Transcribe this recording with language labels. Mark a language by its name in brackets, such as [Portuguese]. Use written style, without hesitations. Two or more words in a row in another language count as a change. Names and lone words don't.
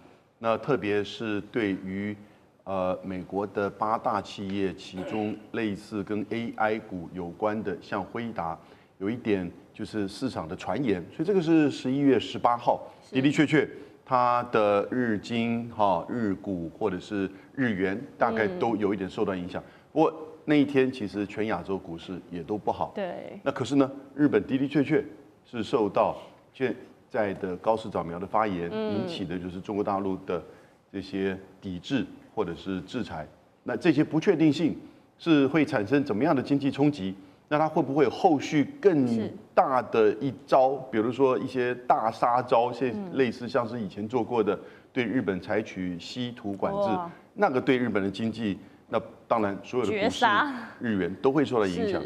[Chinese] 那特別是對於美國的8大企業，其中類似跟 AI 股有關的，像輝達，有一點就是市場的傳言，所以這個是11月18號，的的確確，它的日經、日股或者是日元，大概都有一點受到影響。不過那一天其實全亞洲股市也都不好。對。那可是呢，日本的的確確是受到現在的高市早苗的發言引起的，就是中國大陸的這些抵制或者是制裁。那這些不確定性是會產生怎麼樣的經濟衝擊？那它會不會有後續更大的一招？比如說一些大殺招，類似像是以前做過的，對日本採取稀土管制，那個對日本的經濟，那當然所有的股市、日元都會受到影響。